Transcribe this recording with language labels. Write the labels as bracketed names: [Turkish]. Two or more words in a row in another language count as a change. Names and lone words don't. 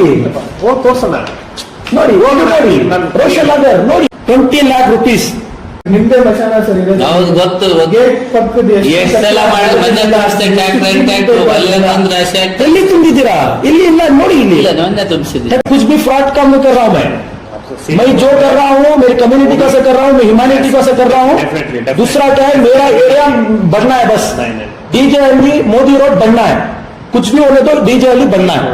[Kannada] ಹೋಗಿ ತೋರ್ಸೋಣ. ನೋಡಿ ಹೋಗಿ ನೋಡಿ, ರೋಷನ್ ನಗರ್ ನೋಡಿ, 20 [English] lakh rupees. [Kannada] ನಿಮ್ದೇ ಮಶಾನ ಸರ್ ಇದೆ, ಗೊತ್ತು. ಗೇಟ್ ಪಕ್ಕದ ಎಷ್ಟೆಲ್ಲ ಎಲ್ಲಿ ತುಂಬಿದ್ದೀರಾ? ಇಲ್ಲಿ ಇಲ್ಲ ನೋಡಿ, ಇಲ್ಲಿ ತುಂಬಿಸಿದ್ದೆ. [Hindi] कुछ भी फ्रॉड काम नहीं कर रहा हूं मैं जो कर रहा हूँ मेरी कम्युनिटी का से कर रहा हूँ, मैं ह्यूमैनिटी का से कर रहा हूँ. दूसरा क्या है, मेरा एरिया बढ़ना है बस. डीजे हल्ली मोदी रोड बनना है, कुछ भी होने तो डीजे हल्ली बनना है.